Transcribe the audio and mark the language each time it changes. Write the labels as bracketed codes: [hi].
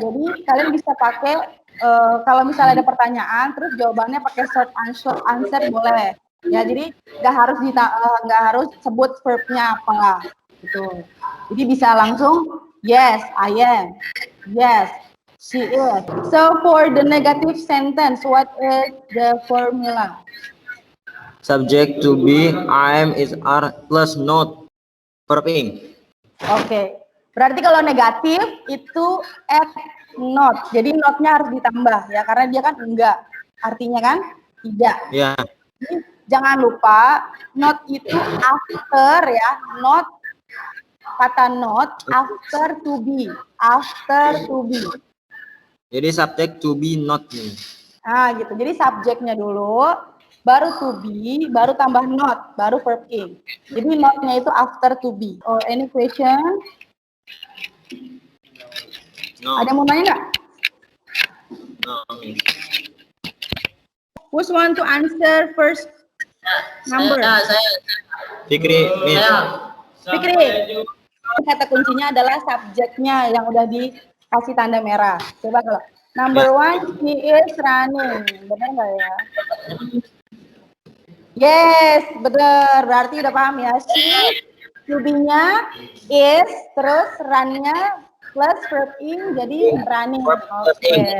[id] Jadi kalian bisa pakai kalau misalnya ada pertanyaan, terus jawabannya pakai short answer boleh. Ya, jadi nggak harus sebut verbnya apa, gitu. Jadi bisa langsung [en] yes, I am. Yes, she is. So for the negative sentence, what is the formula? Subject to be I am is are plus not verb ing. [id] Oke, berarti kalau negatif itu add not. Jadi not-nya harus ditambah ya, karena dia kan enggak. Artinya kan tidak. Ya. Jadi, jangan lupa not itu after ya, not kata not after to be, after to be. Jadi subject to be not nih. Nah, gitu. Jadi subjeknya dulu, baru to be, baru tambah not, baru verb ing. Jadi not-nya itu after to be. [en] Or any question? No. [id] Ada yang mau nanya nggak? [en] No. Who's want to answer first? Number. [id] Saya. Fikri, Miss. Fikri. Kata kuncinya adalah subjeknya yang udah dikasih tanda merah. Coba kalau [en] number 1, he is running. [id] Benar nggak ya? Yes, benar. Berarti udah paham ya. She, to be-nya is, terus run-nya plus verb ing jadi running. Oke.